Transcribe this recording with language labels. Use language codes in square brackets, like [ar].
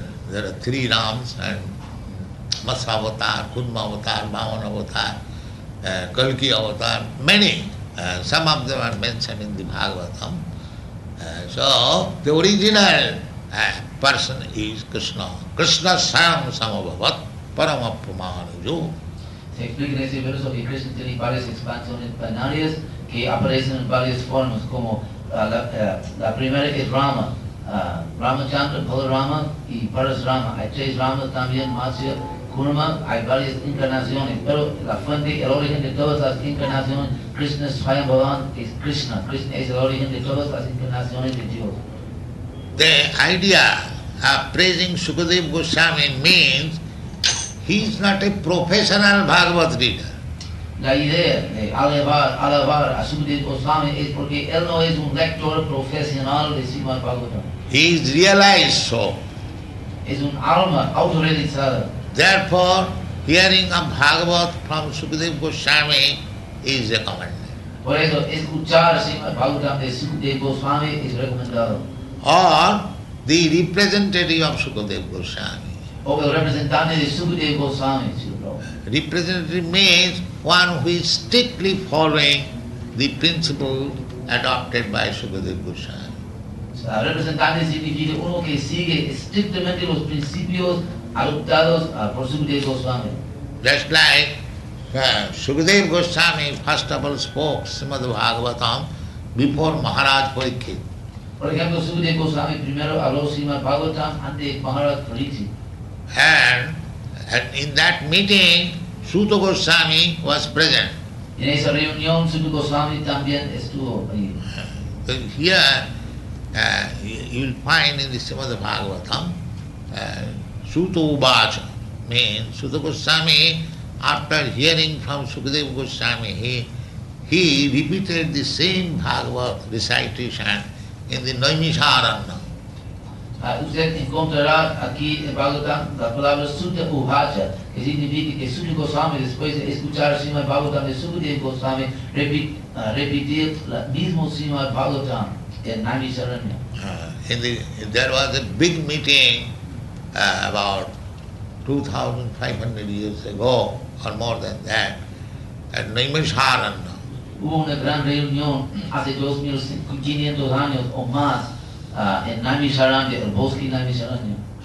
[en] There are three Rams, and Matsya Avatar, Kudma Avatar, Bhavan Avatar, Kalki Avatar, many. Some of them are mentioned in the Bhagavatam. So the original person is Krishna. [sa] Krishna Sam Samabhavat Paramapumanujo. [es] Se explica en ese verso que Krishna tiene varias expansiones binarias que aparecen en varias formas, como la primera es Rama, Ramachandra, Balarama y Parasrama. Hay tres Ramas también, Madhya, Kurma, hay varias encarnaciones, pero la fuente, el origen de todas las encarnaciones, [sa] Krishna Swayam Bhavan [es] es Krishna. Krishna es el origen de todas las encarnaciones de Dios. [en] The idea of praising Sukadeva Goswami means he is not a professional Bhagavad reader. [es] La idea de alabar a Sukadeva Goswami es porque él no es un lector profesional de Srimad Bhagavatam. [en] He is realized so. [es] Es un alma autorrealizada. [en] Therefore, hearing of Bhagavat from Sukadeva Goswami is recommended. [es] Por eso, escuchar Srimad Bhagavatam de Sukadeva Goswami es recomendado. [en] Or the representative of Sukadeva Goswami. [es] O el representante de Sukadeva Goswami, Srila. [en] Representative means one who is strictly following the principle adopted by Sukadeva Goswami. [es] Representante significa uno que sigue estrictamente los principios adoptados por Sukadeva Goswami. [en] Just like Sukadeva Goswami first of all spoke Srimad Bhagavatam before Maharaj Parikshit. [es] Por ejemplo, Sukadeva Goswami primero habló Srimad Bhagavatam ante Maharaj Parikshit. [en] And in that meeting, Suta Goswami was present. [es] En esa reunión, Sukadeva Goswami también estuvo ahí. [en] Here you will find in the Srimad Bhagavatam, Suta Uvacha means Suta Goswami, after hearing from Sukadeva Goswami, he repeated the same Bhagavad recitation in the Naimisharanya. [es] Usted encontrará aquí en Bhagavatam la palabra Sutta Uvacha, que significa que Sukadeva Goswami, después de escuchar Srimad Bhagavatam de Sukadeva Goswami, repetir el mismo Srimad Bhagavatam en Naimisharanya. [en] There was a big meeting about 2,500 years ago, or more than that, at Naimisharanya. [es] Hubo una gran reunión hace 2,500 años o más en Naimisharanya, el bosque Naimisharanya.